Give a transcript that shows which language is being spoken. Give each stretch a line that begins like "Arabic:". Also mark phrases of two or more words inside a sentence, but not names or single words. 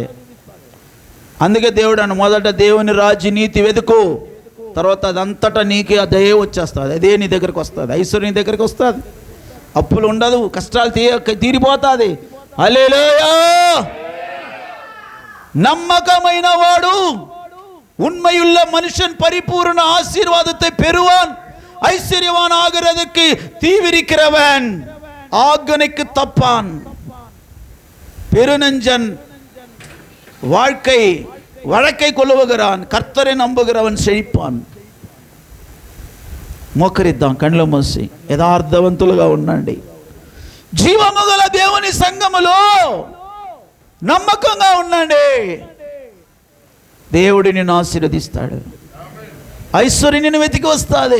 Telugu: అందుకే దేవుడు అన్న మొదట దేవుని రాజ్య నీతి వెతుకు, తర్వాత అదంతటా నీకే అదే వచ్చేస్తుంది. అదే నీ దగ్గరికి వస్తుంది. ఐశ్వర్యం దగ్గరికి వస్తుంది. అప్పులు ఉండదు, కష్టాలు తీరిపోతుంది.
Tamil: హల్లెలూయా.
Telugu: నమ్మకమైన వాడు
Tamil: உண்மையுள்ள மனுஷன் பரிபூர்ண ஆசீர்வாதத்தை பெறுவான். ஐஸ்வர்யவான் ஆகிறதுக்கு தீவிரிக்கிறவன் ஆகனைக்கு தப்பான். பெருநெஞ்சன் வழக்கை கொள்ளுகிறான், கர்த்தரை நம்புகிறவன் செழிப்பான்.
Telugu: మోకరిద్దాం, కళ్ళు మూసి యథార్థవంతులుగా ఉండండి. జీవము గల దేవుని సంఘములో నమ్మకంగా ఉండండి. దేవుడు నిన్ను ఆశీర్వదిస్తాడు. ఐశ్వర్యం నిన్ను వెతికి వస్తుంది.